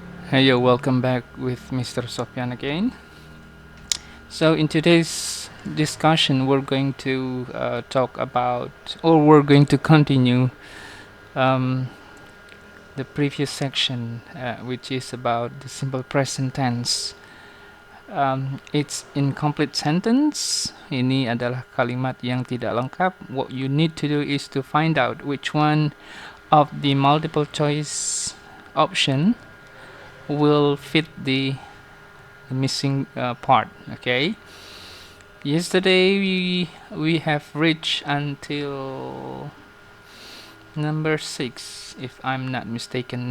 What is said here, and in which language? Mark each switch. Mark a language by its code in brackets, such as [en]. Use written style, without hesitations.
[en] Hey, yo, welcome back with Mr. Sofyan again. So, in today's discussion, we're going to talk about, or we're going to continue um, the previous section, which is about the simple present tense. It's incomplete sentence. [id] Ini adalah kalimat yang tidak lengkap. [en] What you need to do is to find out which one of the multiple choice option will fit the missing part. Okay. Yesterday we have reached until number 6, if I'm not mistaken.